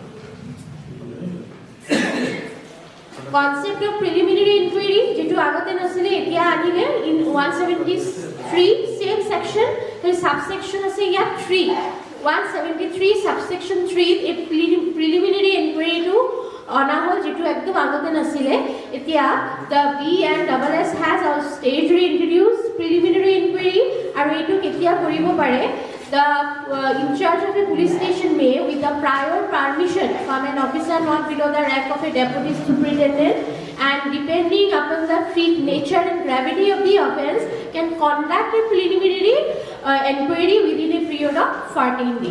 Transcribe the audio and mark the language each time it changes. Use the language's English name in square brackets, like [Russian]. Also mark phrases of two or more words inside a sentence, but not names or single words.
[English] Concept of preliminary inquiry, [Assamese] যেটো আগতে নাছিলে এতিয়া আনিলে [English] in 173 same section, there subsection [Assamese] আছে ইয়াত 3 173 subsection 3 a [English] preliminary inquiry to [Assamese] অনা হল যেটো একদম আগতে নাছিলে এতিয়া [English] the Bnss has also stage reintroduced preliminary inquiry [Assamese] আৰু এটো কেতিয়া কৰিব পাৰে [English] the in charge of a police station may with the prior permission from an officer not below the rank of a deputy superintendent and depending upon the freak nature and gravity of the offence can conduct a preliminary inquiry within a period of 14 days.